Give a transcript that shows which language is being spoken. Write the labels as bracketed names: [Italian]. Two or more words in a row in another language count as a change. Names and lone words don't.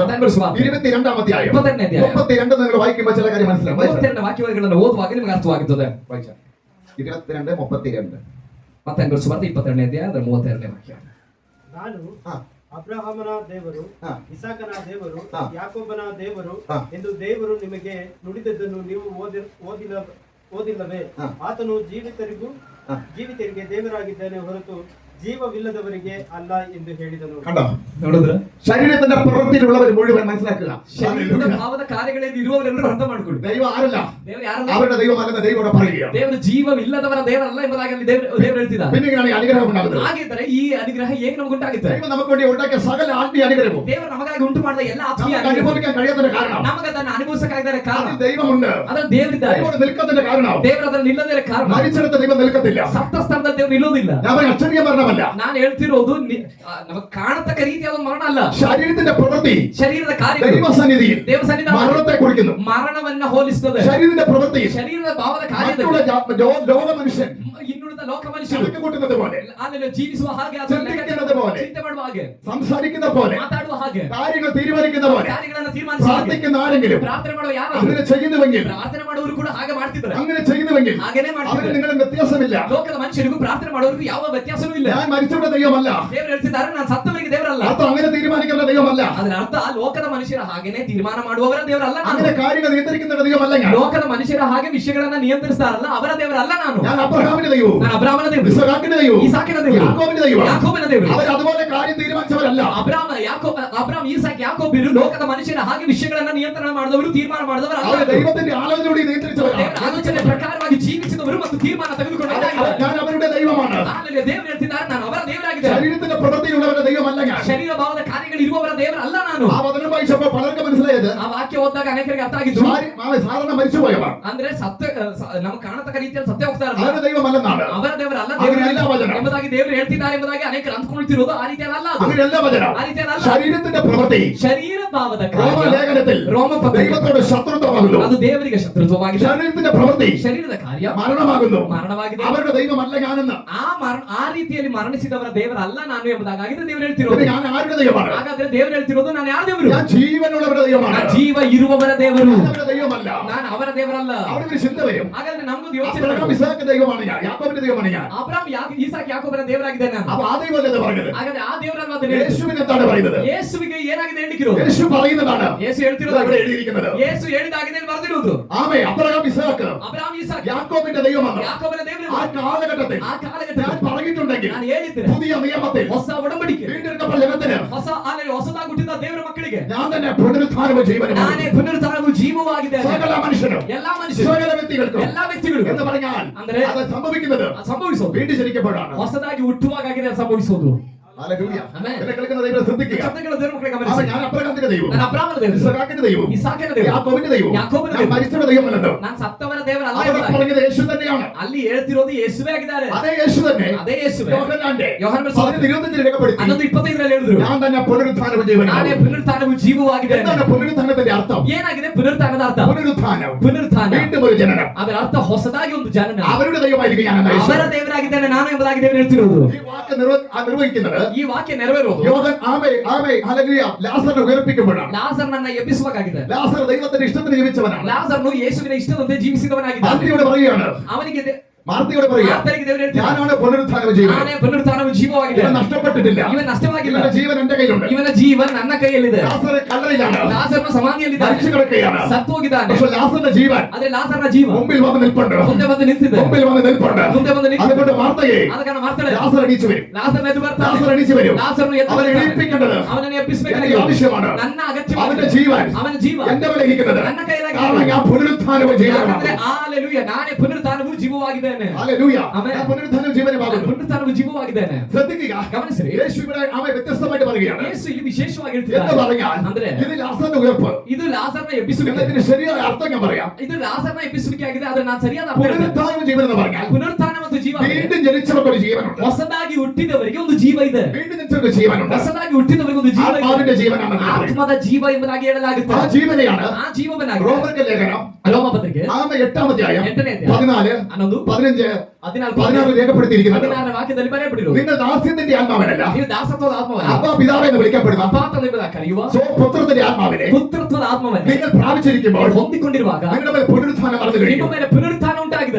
[Malayalam] മത്തായിയുടെ സുവാർತೆ 22 അധ്യായം [Kannada] 22ನೇ ಅಧ್ಯಾಯ [Malayalam] 32 നിങ്ങൾ വായിക്കുമ്പോൾ ചില കാര്യം മനസ്സിലാവും. [Kannada] 32 ವಾಕ್ಯಗಳನ್ನು ಓದುವಾಗ ನಿಮಗೆ ಅರ್ಥವಾಗುತ್ತದೆ. 22 32 ಮತ್ತಾಯನ ಸುವಾರ್ತೆ 22ನೇ ಅಧ್ಯಾಯ 32ನೇ ವಾಕ್ಯ. ನಾನು ಹಾ. ಅಬ್ರಹಾಮನ ದೇವರು, ಹಾ. ಇಸಾಕನ ದೇವರು, ಹಾ. ಯಾಕೋಬನ ದೇವರು ಹಾ. ಎಂದು ದೇವರು ನಿಮಗೆ ನುಡಿದದ್ದನ್ನು ನೀವು ಓದಿಲ್ಲವೇ? ಹಾ. ಆತನು ಜೀವಿತರಿಗೆ ದೇವರಾಗಿದ್ದಾನೆ ಹೊರತು ಜೀವವಿಲ್ಲದವರಿಗೆ ಅಲ್ಲ ಎಂದು ಹೇಳಿದನು. [Malayalam] കണ്ടോ? [Kannada] ನೋಡಿದ್ರ? [Malayalam] ശരീരത്തിന്റെ പ്രവൃത്തിയിലുള്ളവർ മുഴുവൻ മനസ്സിലാക്കുക. [Kannada] ಶರೀರದ ಭಾವದ ಕಾರ್ಯಗಳಲ್ಲಿ ಇರುವವರೆಲ್ಲರೂ ಅರ್ಥ ಮಾಡ್ಕೊಳ್ಳಿ. [Malayalam] ദൈവം ആരല്ല? [Kannada] ದೇವರು ಯಾರಲ್ಲ? [Malayalam] അവരുടെ ദൈവമല്ലെന്ന് ദൈവം ഇവിടെ പറയുകയാണ്. [Kannada] ದೇವರು ಜೀವವಿಲ್ಲದವರ ದೇವರಲ್ಲ ಎಂಬುದಾಗಿ ಅಲ್ಲಿ ದೇವರು ಹೇಳ್ತಿದ್ದಾರೆ. [Malayalam] പിന്നെ ഇങ്ങനെയാണ് ഈ അനുഗ്രഹം ഉണ്ടാകുന്നത്. [Kannada] ಹಾಗಿದ್ದರೆ ಈ ಅನುಗ್ರಹ ಹೇಗೆ ನಮಗೆ ಉಂಟಾಗುತ್ತೆ? [Malayalam] ദൈവം നമുക്ക് വേണ്ടി ഉണ്ടാക്കിയ സകല ആത്മീയ അനുഗ്രഹവും [Kannada] ದೇವರು ನಮಗಾಗಿ ಉಂಟು ಮಾಡಿದ ಎಲ್ಲ ಆತ್ಮೀಯ [Malayalam] നമുക്ക് അനുഭവിക്കാൻ കഴിയാത്തതിന്റെ കാരണം [Kannada] ನಮಗೆ ಅದನ್ನು ಅನುಭವಿಸಕ್ಕಾಗದ ಕಾರಣ [Malayalam] അതിൽ ദൈവമുണ്ട്. [Kannada] ಅದರಲ್ಲಿ ದೇವರಿದ್ದಾರೆ. [Malayalam] ദൈവം നിൽക്കുന്നതിന്റെ കാരണം [Kannada] ದೇವರು ಅದರಲ್ಲಿ ನಿಲ್ಲದ ಕಾರಣ [Malayalam] മരിച്ചിടത്ത് ദൈവം നിൽക്കത്തില്ല. [Kannada] ಸತ್ತ ಸ್ಥಳದಲ್ಲಿ ದೇವರು ನಿಲ್ಲೋದಿಲ್ಲ. [Malayalam] ഞാൻ അക്ഷരീയ പറഞ്ഞ മരണമല്ല. [Kannada] ನಾನು ಹೇಳ್ತಿರೋದು ನಮಗೆ ಕಾಣತಕ್ಕ ರೀತಿಯಾದ ಒಂದು ಮರಣ ಅಲ್ಲ. [Malayalam] ശരീരത്തിന്റെ പ്രവൃത്തി [Kannada] ಶರೀರದ ಕಾರ್ಯಗಳು [Malayalam] ദൈവസന്നിധിയിൽ [Kannada] ದೇವ ಸನ್ನಿಧಾನ [Malayalam] മരണത്തെ കുറിക്കുന്നു. [Kannada] ಮರಣವನ್ನ ಹೋಲಿಸುತ್ತದೆ. [Malayalam] ശരീരത്തിന്റെ പ്രവൃത്തി [Kannada] ಶರೀರದ ಭಾವದ ಕಾರ್ಯದಲ್ಲಿ [Malayalam] ലോക മനുഷ്യൻ [Kannada] ಇನ್ನುಳಿದ ಲೋಕ ಮನುಷ್ಯರು [Malayalam] കണക്ക് കൂട്ടുന്നത് പോലെ, [Kannada] ಅಲ್ಲಿ ಜೀವಿಸುವ ಹಾಗೆ, ಅದನ್ನ [Malayalam] ചിന്തിക്കുന്നത് പോലെ, [Kannada] ಚಿಂತೆ ಮಾಡುವ ಹಾಗೆ, [Malayalam] സംസാരിക്കുന്ന പോലെ, [Kannada] ಮಾತಾಡುವ ಹಾಗೆ, [Malayalam] കാര്യങ്ങൾ തീരുമാനിക്കുന്ന പോലെ, [Kannada] ಕಾರ್ಯಗಳನ್ನು ತೀರ್ಮಾನಿಸುವ ಹಾಗೆ, [Malayalam] പ്രാർത്ഥിക്കുന്ന ആരെങ്കിലും [Kannada] ಪ್ರಾರ್ಥನೆ ಮಾಡುವ ಯಾರಾದರೂ [Malayalam] അങ്ങനെ ചെയ്യുന്നുവെങ്കിൽ, [Kannada] ಪ್ರಾರ್ಥನೆ ಮಾಡುವವರು ಕೂಡ ಹಾಗೆ ಮಾಡ್ತಿದ್ದಾರೆ. [Malayalam] അങ്ങനെ ചെയ്യുന്നുവെങ്കിൽ [Kannada] ಹಾಗೇನೆ [Malayalam] അവന് [Kannada] ಮಾಡ್ತಿದ್ದಾರೆ. [Malayalam] നിങ്ങളും വ്യത്യാസമില്ല. [Kannada] ಲೋಕದ ಮನುಷ್ಯರಿಗೂ ಪ್ರಾರ್ಥನೆ ಮಾಡುವವರಿಗೂ ಯಾವ ವ್ಯತ್ಯಾಸವೂ ಇಲ್ಲ. [Malayalam] ഞാൻ മരിച്ചവരുടെ ദൈവമല്ല. [Kannada] ದೇವರು ಹೇಳ್ತಿದ್ದಾರೆ, ನಾನು ಸತ್ತವರಿಗೆ ದೇವರಲ್ಲ. [Malayalam] അർത്ഥം അങ്ങനെ തീരുമാനിക്കുന്ന ദൈവമല്ല. [Kannada] ಅದರ ಅರ್ಥ ಲೋಕದ ಮನುಷ್ಯರ ಹಾಗೇನೆ ತೀರ್ಮಾನ ಮಾಡುವವರ ದೇವರಲ್ಲ ನಾನು. [Malayalam] അങ്ങനെ കാര്യങ്ങൾ നിയന്ത്രിക്കുന്ന ദൈവമല്ല ഞാൻ. [Kannada] ಲೋಕದ ಮನುಷ್ಯರ ಹಾಗೆ ವಿಷಯಗಳನ್ನ ನಿಯಂತ್ರಿಸ್ತಾರಲ್ಲ ಅವರ ದೇವರಲ್ಲ ನಾನು. [Malayalam] ഞാൻ അബ്രഹാമിന്റെ ദൈവവും [Kannada] ನಾನು ಅಬ್ರಾಮನ ದೇವರು, [Malayalam] ഇസ്ഹാക്കിന്റെ ദൈവവും [Kannada] ಇಸಾಕಿನ ದೇವರು, [Malayalam] യാക്കോബിന്റെ ദൈവവും. [Kannada] ಯಾಕೋಬನ ದೇವರು. [Malayalam] അവർ അതുപോലെ കാര്യം തീരുമാനിച്ചവരല്ല. [Kannada] ಅಬ್ರಾಮ್ ಇಸಾಕ್ ಯಾಕೋಬರು ಲೋಕದ ಮನುಷ್ಯರ ಹಾಗೆ ವಿಷಯಗಳನ್ನ ನಿಯಂತ್ರಣ ಮಾಡಿದವರು, ತೀರ್ಮಾನ ಮಾಡಿದವರು [Malayalam] അവർ [Kannada] ಅಲ್ಲ. [Malayalam] ദൈവത്തിന്റെ ആലോചനയോടെ നിയന്ത്രിച്ചവരാണ്. [Kannada] ದೇವರ ಆಲೋಚನೆ ಪ್ರಕಾರವಾಗಿ ಜೀವಿಸಿದವರು ಮತ್ತು ತೀರ್ಮಾನ ತೆಗೆದುಕೊಂಡವರು. [Malayalam] ഞാൻ അവരുടെ ദൈവമാണ്. [Kannada] ಆಮೇಲೆ ದೇವರು ಹೇಳ್ತಿದ್ದಾರೆ, ನಾನು ಅವರ ದೇವರಾಗಿದ್ದೇನೆ. [Malayalam] ശരീരത്തിന്റെ പ്രവൃത്തിയുള്ളവരുടെ ദൈവമല്ല ഞാൻ. [Kannada] ಶರೀರ ಭಾವದ ಕಾರ್ಯಗಳು ಇರುವವರ ದೇವರಲ್ಲ ನಾನು. [Malayalam] ആ വചനം വായിച്ചപ്പോൾ പലർക്കും മനസ്സിലായത് [Kannada] ಆ ವಾಕ್ಯ ಓದಿದಾಗ ಅನೇಕರಿಗೆ ಅರ್ಥ ಆಗಿದ್ದು, [Malayalam] സാധാരണ മരിച്ചുപോയവർ [Kannada] ಅಂದ್ರೆ ನಮ್ಗೆ ಕಾಣತಕ್ಕ ರೀತಿಯಲ್ಲಿ ಸತ್ಯ ಹೋಗ್ತಾರಲ್ಲ [Malayalam] അവരുടെ ദൈവമല്ലെന്നാണ്. [Kannada] ಅವರ ದೇವರಲ್ಲ [Malayalam] അങ്ങനെയല്ല വചനം. [Kannada] ಎಂಬುದಾಗಿ ದೇವರು ಹೇಳ್ತಿದ್ದಾರೆ ಎಂಬುದಾಗಿ ಅನೇಕರು ಅಂದ್ಕೊಳ್ತಿರೋದು ಆ ರೀತಿಯಲ್ಲ. ಅದು [Malayalam] അങ്ങനെയല്ല വചനം. [Kannada] ಆ ರೀತಿಯಲ್ಲ. [Malayalam] ശരീരത്തിന്റെ പ്രവൃത്തി [Kannada] ಶರೀರ ಭಾವದ [Malayalam] രോമലേഖനത്തിൽ ദൈവത്തോട് ശത്രുത്വമാകുന്നു. [Kannada] ಅದು ದೇವರಿಗೆ ಶತ್ರುತ್ವವಾಗಿದೆ. [Malayalam] ശരീരത്തിന്റെ പ്രവൃത്തി [Kannada] ಶರೀರದ ಕಾರ್ಯ [Malayalam] മരണമാകുന്നു. [Kannada] ಮರಣವಾಗಿದೆ. [Malayalam] അവരുടെ ദൈവമല്ല ഞാനെന്ന്. [Kannada] ಆ ರೀತಿಯಲ್ಲಿ ಮರಣಿಸಿದವರ ದೇವರಲ್ಲ ನಾನು ಎಂಬುದಾಗಿದ್ರೆ ದೇವರು [Malayalam] പിന്നെ [Kannada] ಹೇಳ್ತಿರೋದು. [Malayalam] ഞാൻ ആരുടെ ദൈവമാണ്? [Kannada] ಹಾಗಾದ್ರೆ ದೇವರು ಹೇಳ್ತಿರೋದು, ನಾನು ಯಾರ ದೇವರು? [Malayalam] ഞാൻ ജീവനുള്ളവരുടെ ദൈവമാണ്. [Kannada] ನಾನು ಜೀವ ಇರುವವರ ದೇವರು, [Malayalam] അവരുടെ ദൈവമല്ല. [Kannada] ನಾನು ಅವರ ದೇವರಲ್ಲ. [Malayalam] അവിടെ ഒരു ചിന്ത വരും. [Kannada] ಹಾಗಾದ್ರೆ ನಮ್ಗೊಂದು ಯೋಚನೆ [Malayalam] അബ്രഹാം [Kannada] ಬರುತ್ತೆ. [Malayalam] ഇസ്ഹാക്ക് ദൈവമാണ് ഞാൻ, യാക്കോബിന്റെ ദൈവമാണ് ഞാൻ. [Kannada] ಅಬ್ರಾಮ್ ಇಸಾಕ್ ಯಾಕೋಬನ ದೇವರಾಗಿದ್ದೇನೆ ನಾನು. [Malayalam] അപ്പൊ ആ ദൈവമല്ലേ പറഞ്ഞത്? [Kannada] ಹಾಗಾದ್ರೆ ಆ ದೇವರಲ್ಲ ಅದನ್ನ ಹೇಳಿದ್ದು. [Malayalam] യേശുവിന് എന്താണ് പറയുന്നത്? [Kannada] ಯೇಸುವಿಗೆ ಏನಾಗಿದೆ ಹೇಳಿಕಿರೋದು? [Malayalam] യേശു പറയുന്നതാണ് [Kannada] ಯೇಸು ಹೇಳ್ತಿರೋದು, [Malayalam] ഇവിടെ എഴുതിയിരിക്കുന്നത്. [Kannada] ಯೇಸು ಹೇಳಿದಾಗಿದೆ ಬರೆದಿರುವುದು. [Malayalam] ആമേ അബ്രഹാം ഇസ്ഹാക്ക് [Kannada] ಅಬ್ರಾಮ್ ಇಸಾಕ್ [Malayalam] യാക്കോബിന്റെ ദൈവമാണ്. [Kannada] ಯಾಕೋಬನ ದೇವರು. [Malayalam] ആ കാലഘട്ടത്തിൽ [Kannada] ಆ ಕಾಲಘಟ್ಟದಲ್ಲಿ [Malayalam] ഞാൻ പറഞ്ഞിട്ടുണ്ടെങ്കിൽ [Kannada] ನಾನು ಹೇಳಿದ್ದೇನೆ, [Malayalam] പുതിയ നിയമത്തിൽ [Kannada] ಹೊಸ ಒಡಂಬಡಿಕೆ, [Malayalam] വീണ്ടെടുക്കപ്പെട്ട ജനത്തിന് [Kannada] ಹೊಸದಾಗಿ ಹುಟ್ಟಿದ ದೇವರ ಮಕ್ಕಳಿಗೆ [Malayalam] ഞാൻ തന്നെ പുനരുത്ഥാനവും ജീവനും [Kannada] ನಾನೇ ಪುನರುತ್ಥಾನವು ಜೀವವಾಗಿದೆ. [Malayalam] സകല മനുഷ്യനും [Kannada] ಎಲ್ಲಾ ಮನುಷ್ಯರು, [Malayalam] സകല വ്യക്തികൾക്കും [Kannada] ಎಲ್ಲಾ ವ್ಯಕ್ತಿಗಳು [Malayalam] എന്ന് പറഞ്ഞാൽ [Kannada] ಅಂದ್ರೆ [Malayalam] അത് സംഭവിക്കുന്നത് [Kannada] ಸಂಭವಿಸೋದು [Malayalam] വീണ്ടും ജനിക്കപ്പെടാണ്. [Kannada] ಹೊಸದಾಗಿ ಹುಟ್ಟುವಾಗಿದೆ ಸಂಭವಿಸೋದು. [Malayalam] ഹല്ലേലൂയ. ആമേൻ. എന്നെ കേൾക്കുന്ന ദൈവം ശ്രദ്ധിക്കുക. [Kannada] ಶಬ್ದಗಳ ದೇವರ ಮಕ್ಕಳಿಗೆ [Malayalam] അവൻ [Kannada] ಗಮನಿಸಿ. [Malayalam] ഞാൻ അബ്രഹാമിന്റെ ദൈവവും [Kannada] ನಾನು ಅಬ್ರಾಮನ ದೇವರು, [Malayalam] ഇസ്ഹാക്കിന്റെ ദൈവവും [Kannada] ಇಸಾಕನ ದೇವರು, [Malayalam] യാക്കോബിന്റെ ദൈവവും [Kannada] ಯಾಕೋಬನ [Malayalam] ഞാൻ [Kannada] ದೇವರು. [Malayalam] മരിച്ചവരുടെ ദൈവമല്ലല്ലോ. [Kannada] ನಾನು ಸತ್ತವರ ದೇವರಲ್ಲ [Malayalam] അവിടെ [Kannada] ಎಂಬುದಾಗಿ. [Malayalam] പറഞ്ഞത് യേശു തന്നെയാണ്. [Kannada] ಅಲ್ಲಿ ಹೇಳ್ತಿರೋದು ಯೇಸುವೇ ಆಗಿದ್ದಾರೆ. [Malayalam] അതേ യേശു തന്നെ [Kannada] ಅದೇ ಯೇಸುವೇ. [Malayalam] യോഹന്നാന്റെ [Kannada] ಯೋಹಾನನ [Malayalam] 11:25 രേഖപ്പെടുത്തി [Kannada] 11:25 ಹೇಳಿದ್ರು, [Malayalam] ഞാൻ തന്നെ പുനരുത്ഥാനവും ജീവനും. [Kannada] ನಾನೇ ಪುನರುತ್ಥಾನವು ಜೀವವಾಗಿದೆ. [Malayalam] എന്താണ് പുനരുത്ഥാനത്തിന്റെ അർത്ഥം? [Kannada] ಏನಾಗಿದೆ ಪುನರುತ್ಥಾನದ ಅರ್ಥ? [Malayalam] പുനരുത്ഥാനം [Kannada] ಪುನರುತ್ಥಾನ, [Malayalam] വീണ്ടും ഒരു ജനനം. [Kannada] ಅದರ ಅರ್ಥ ಹೊಸದಾಗಿ ಒಂದು ಜನನ. [Malayalam] അവരുടെ ദൈവമായിരിക്കും ഞാൻ എന്ന യേശു. [Kannada] ಅವರ ದೇವರಾಗಿದ್ದೇನೆ ನಾನು ಎಂಬುದಾಗಿ ದೇವರು ಹೇಳ್ತಿರೋದು. [Malayalam] ഈ വാക്ക് നിർവഹിക്കുന്നത് [Kannada] ಈ ವಾಕ್ಯ ನೆರವೇರುವುದು [Malayalam] യോഹൻ ആമേ ആമേ ഹല്ലേലൂയ ലാസറിനെ ഉയർപ്പിക്കുമ്പോഴാണ്. [Kannada] ಲಾಸರ್ನನ್ನ ಎಬ್ಬಿಸುವಾಗಿದೆ. [Malayalam] ലാസർ ദൈവത്തിന്റെ ഇഷ്ടത്തിന് ജീവിച്ചവനാണ്. [Kannada] ಲಾಸರ್ನು ಯೇಸುವಿನ ಇಷ್ಟದಂತೆ ಜೀವಿಸಿದವನಾಗಿದ್ದಾನೆ. [Malayalam] മാർത്തിയോട് പറയുകയാണ്, [Kannada] ಅವನಿಗೆ [Malayalam] മാർത്തിയോട് പറയുക, [Kannada] ಆತನಿಗೆ ದೇವರು ಹೇಳ್ತಿದ್ದಾನೆ, [Malayalam] ഞാനാണ് പുനരുത്ഥാനവും ജീവനും. [Kannada] ನಾನೇ ಪುನರುತ್ಥಾನವು ಜೀವವಾಗಿದೆ. [Malayalam] ഇവൻ നഷ്ടപ്പെട്ടിട്ടില്ല. [Kannada] ಇವನ ನಷ್ಟವಾಗಿಲ್ಲ. [Malayalam] ഇവന്റെ ജീവൻ എന്റെ കയ്യിലുണ്ട്. [Kannada] ಇವನ ಜೀವನ್ ನನ್ನ ಕೈಯಲ್ಲಿದೆ. [Malayalam] ലാസർ കല്ലറയിലാണ്, [Kannada] ಲಾಸರ್ನ ಸಮಾಧಿಯಲ್ಲಿದ್ದಾನೆ, [Malayalam] മരിച്ചു കിടക്കുകയാണ്. [Kannada] ಸತ್ತು ಹೋಗಿದ್ದಾನೆ. [Malayalam] പക്ഷെ ലാസറിന്റെ ജീവൻ [Kannada] ಆದ್ರೆ ಲಾಸರ್ನ ಜೀವ [Malayalam] മുമ്പിൽ വന്ന് നിൽപ്പുണ്ട്. [Kannada] ಮುಂದೆ ಬಂದು ನಿಂತಿದೆ. [Malayalam] മുമ്പിൽ വന്ന് നിൽപ്പുണ്ട്. [Kannada] ಮುಂದೆ ಬಂದು ನಿಂತಿದೆ. [Malayalam] അതുകൊണ്ട് മാർത്തയെ [Kannada] ಆದ ಕಾರಣ ಮಾಡ್ತಾಳೆ, [Malayalam] ലാസർ എണീച്ചു വരും. [Kannada] ಲಾಸರ್ನ ಎದ್ದು ಬರ್ತಾನೆ. [Malayalam] ലാസർ എണീച്ചു വരും. [Kannada] ಲಾಸರ್ನು ಎದ್ದು [Malayalam] അവനെ [Kannada] ಬರ್ತಾನೆ. [Malayalam] എണീപ്പിക്കേണ്ടത് [Kannada] ಅವನನ್ನು [Malayalam] എന്റെ [Kannada] ಎಬ್ಬಿಸಬೇಕಾಗಿದೆ. [Malayalam] ആവശ്യമാണ്. [Kannada] ನನ್ನ [Malayalam] അവന്റെ [Kannada] ಅಗತ್ಯವಾಗಿದೆ. [Malayalam] ജീവൻ [Kannada] ಅವನ ಜೀವ [Malayalam] എന്റെ മേലെ ഇരിക്കുന്നത്. [Kannada] ನನ್ನ ಕೈಯಲ್ಲಾಗಿದೆ. [Malayalam] കാരണം ഞാൻ പുനരുത്ഥാനവും ജീവനുമാണ്. [Kannada] ಯಾಕಂದ್ರೆ ಹಾಲೆಲೂಯಾ, ನಾನೇ ಪುನರುತ್ಥಾನವು ಜೀವವಾಗಿದ್ದೇನೆ. [Malayalam] ഹല്ലേലൂയ. ആമേൻ. ഞാൻ പുനരുത്ഥാനവും ജീവനുമാകുന്നു. [Kannada] ಪುನರುತ್ಥಾನವು ಜೀವವಾಗಿದ್ದೇನೆ. [Malayalam] ശ്രദ്ധിക്കുക, [Kannada] ಗಮನಿಸಿರಿ, [Malayalam] യേശു ഇവിടെ അവൻ വ്യത്യസ്തമായിട്ട് പറയുകയാണ്. [Kannada] ಯೇಸು ಇಲ್ಲಿ ವಿಶೇಷವಾಗಿ [Malayalam] എന്ന് [Kannada] ಹೇಳ್ತಿದ್ದಾನೆ. [Malayalam] പറഞ്ഞാൽ [Kannada] ಅಂದ್ರೆ [Malayalam] ഇത് ലാസറിന്റെ ഉയർപ്പ്. [Kannada] ಇದು ಲಾಸರ್ನ ಎಬ್ಬಿಸುವಿಕೆ. [Malayalam] എന്നതിന് ശരിയായ അർത്ഥം ഞാൻ പറയാം. [Kannada] ಇದು ಲಾಸರ್ನ ಎಬ್ಬಿಸುವಿಕೆ ಆಗಿದೆ. ಆದ್ರೆ ನಾನು ಸರಿಯಾದ ಅರ್ಥ ಹೇಳ್ತೇನೆ. [Malayalam] പുനരുത്ഥാനവും ജീവൻ എന്ന് പറഞ്ഞാൽ [Kannada] ಪುನರುತ್ಥಾನ ಮತ್ತು ಜೀವ ಆಗಿದೆ. [Malayalam] വീണ്ടും ജനിച്ചവർക്ക് ഒരു ജീവനുണ്ട്. [Kannada] ಹೊಸದಾಗಿ ಹುಟ್ಟಿದವರಿಗೆ ಒಂದು ಜೀವ ಇದೆ. [Malayalam] വീണ്ടും ജനിച്ചവർക്ക് ജീവനുണ്ട്. [Kannada] ಹೊಸದಾಗಿ ಹುಟ್ಟಿದವರಿಗೆ ಒಂದು ಜೀವ ಇದೆ. [Malayalam] ആത്മാവിന്റെ ജീവനാണ് പറയുന്നത്. [Kannada] ಆತ್ಮದ ಜೀವ ಎಂಬುದಾಗಿ ಹೇಳಲಾಗುತ್ತೆ. [Malayalam] ആ ജീവനെയാണ് [Kannada] ಆ ಜೀವವನ್ನಾಗಿ [Malayalam] റോമർക്ക് ലേഖനം [Kannada] ರೋಮ ಪತ್ರಿಕೆ [Malayalam] 8-ാം അധ്യായം [Kannada] 8ನೇ ಅಧ್ಯಾಯ [Malayalam] 14, [Kannada] 11, [Malayalam] 15, [Kannada] 14, [Malayalam] 16 രേഖപ്പെടുത്തിയിരിക്കുന്നത്. [Kannada] 16 ವಾಕ್ಯದಲ್ಲಿ ಬರೆಯಲ್ಪಟ್ಟಿರುವುದು, [Malayalam] നിങ്ങൾ ദാസ്യത്തിന്റെ ആത്മാവിനല്ല, [Kannada] ನೀವು ದಾಸತ್ವದ ಆತ್ಮವನ್ನ [Malayalam] അപ്പാ പിതാവ് എന്ന് വിളിക്കപ്പെടുന്ന [Kannada] ಅಪಾತನೆಂಬುದಾಗಿ ಕರೆಯುವ [Malayalam] പുത്രത്തിന്റെ ആത്മാവിനെ [Kannada] ಪುತ್ರತ್ವದ ಆತ್ಮವನ್ನ [Malayalam] നിങ്ങൾ പ്രാപിച്ചിരിക്കുമ്പോൾ [Kannada] ಹೊಂದಿಕೊಂಡಿರುವಾಗ [Malayalam] നിങ്ങളുടെ മേൽ പുനരുത്ഥാനം നടന്നു [Kannada] ನಿಮ್ಮ [Malayalam] കഴിഞ്ഞു [Kannada] ಮೇಲೆ ಪುನರುತ್ಥಾನ ಉಂಟಾಗಿದೆ.